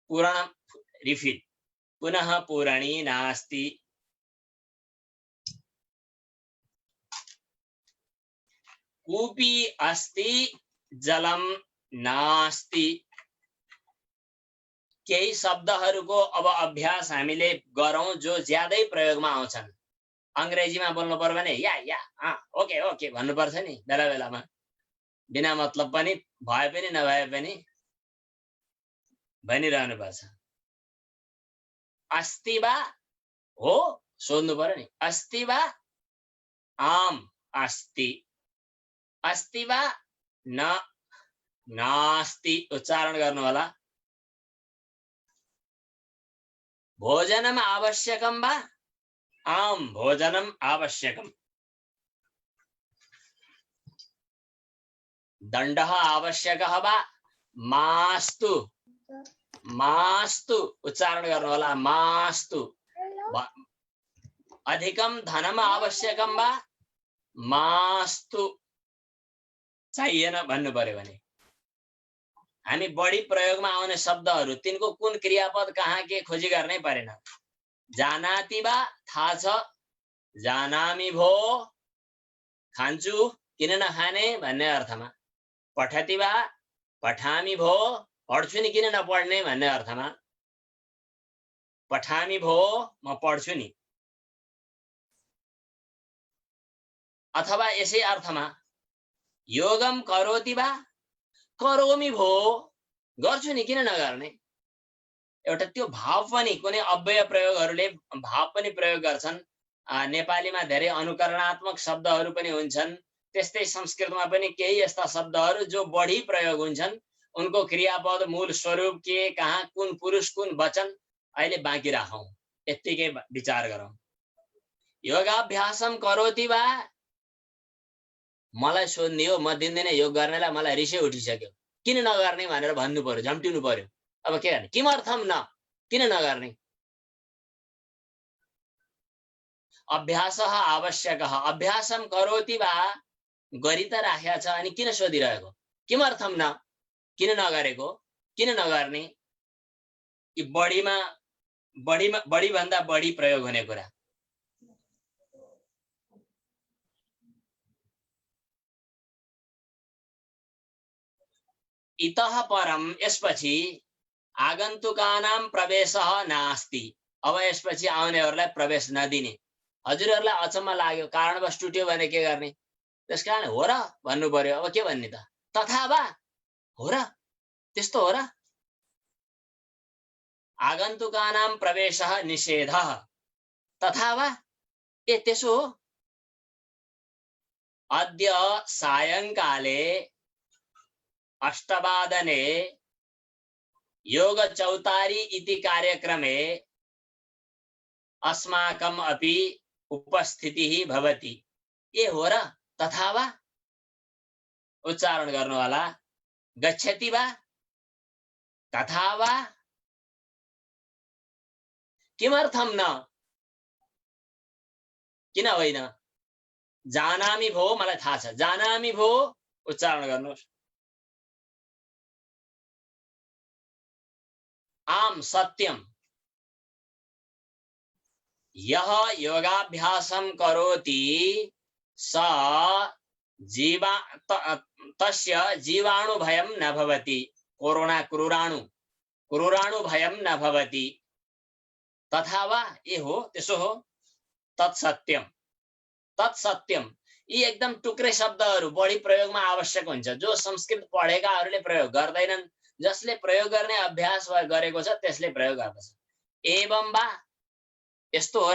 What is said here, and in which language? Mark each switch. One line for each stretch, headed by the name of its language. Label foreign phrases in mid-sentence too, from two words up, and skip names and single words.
Sanskrit: पूरण रिफिल, पुनः पूरणी नास्ति। कूपी अस्ति जलम नास्ति।
Nepali: केही शब्दहरूको अब अभ्यास हामीले गरौं जो ज्यादै प्रयोगमा आउँछन्। अंग्रेजीमा बोल्नु पर्यो भने या
English: okay okay
Nepali: भन्नुपर्छ नि बेला बेलामा, बिना मतलब पनि भए पनि नभए पनि भनिरहनु पर्छ।
Sanskrit: अस्ति वा
Nepali: हो सोध्नु पर्यो नि,
Sanskrit: अस्ति वा आम अस्ति, अस्ति वा न नास्ति
Nepali: उच्चारण गर्नु होला।
Sanskrit: भोजनम आवश्यकम वा आम भोजनम आवश्यकम। दण्डः आवश्यकः वा मास्तु, मास्तु
Nepali: उच्चारण गर्नु होला,
Sanskrit: मास्तु। अधिकम धनम आवश्यकम वा मास्तु,
Nepali: चाहिएन भन्नु पर्यो भने। हामी बढी प्रयोगमा आउने शब्दहरू तिनको कुन क्रियापद कहाँ के खोजी गर्नै परेन।
Sanskrit: जानाति वा
Nepali: थाहा छ, जानामि भो खान्छु किन नखाने भन्ने अर्थमा।
Sanskrit: पठति वा पठामि
Nepali: भो पढ्छु नि किन नपढ्ने भन्ने अर्थमा। पठामि भो म पढ्छु नि। अथवा यसै अर्थमा
Sanskrit: योगम करोति वा करोमि
Nepali: भो गर्छु नि किन नगर्ने। एउटा त्यो भाव पनि कुनै अव्यय प्रयोगहरूले भाव पनि प्रयोग गर्छन्। नेपालीमा धेरै अनुकरणात्मक शब्दहरू पनि हुन्छन्, त्यस्तै संस्कृतमा पनि केही यस्ता शब्दहरू जो बढी प्रयोग हुन्छन्, उनको क्रियापद मूल स्वरूप के, कहाँ कुन पुरुष कुन वचन अहिले बाँकी राखौं, यत्तिकै विचार गरौं।
Sanskrit: योगाभ्यासम करोति वा,
Nepali: मलाई सोध्ने हो, म दिनदिनै योग गर्नेलाई मलाई रिसै उठिसक्यो, किन नगर्ने भनेर भन्नु पर्यो, झम्टिनु पर्यो। अब के गर्ने,
Sanskrit: किमर्थम न,
Nepali: किन नगर्ने।
Sanskrit: अभ्यासः आवश्यकः, अभ्यासम करोति वा
Nepali: गरि त राखेको छ अनि किन सोधिरहेको,
Sanskrit: किमर्थम न,
Nepali: किन नगरेको, किन नगर्ने। यी बढी भन्दा बढी प्रयोग हुने कुरा।
Sanskrit: इतः परम, यसपछि आगन्तुकानां प्रवेशः नास्ति।
Nepali: अब यसपछि आउनेहरूलाई प्रवेश नदिने। हजुरहरूलाई अचम्म लाग्यो, कारणवश टुट्यो भने के गर्ने, त्यसकारण हो र भन्नु पर्यो। अब के भन्ने त,
Sanskrit: तथा वा
Nepali: हो र, त्यस्तो हो र।
Sanskrit: आगन्तुकानां प्रवेशः निषेधः तथा वा,
Nepali: ए त्यसो हो।
Sanskrit: अद्य सायंकाले 8 योग चौतारी इति कार्यक्रमे अस्माकम् अपि उपस्थितिः भवति।
Nepali: ए हो र,
Sanskrit: तथा वा
Nepali: उच्चारण गर्नु होला।
Sanskrit: गच्छति वा तथा वा, किमर्थम न,
Nepali: किन होइन। जानामि भो, मलाई थाहा छ, जानामि भो उच्चारण गर्नुहोस्।
Sanskrit: आम सत्यम, यह योगाभ्यासम करोति स तस्य जीवाणु भयं न भवति। कोरोना क्रूराणु भयं न भवति। तथा वा,
Nepali: ए हो, त्यसो हो।
Sanskrit: तत्सत्यम, तत्सत्यम,
Nepali: यी एकदम टुक्रे शब्दहरू बढी प्रयोगमा आवश्यक हुन्छ, जो संस्कृत पढेकाहरूले प्रयोग गर्दैनन्। जसले प्रयोग गर्ने अभ्यास गरेको छ त्यसले प्रयोग गर्दछ।
Sanskrit: एवं वा,
Nepali: यस्तो हो र।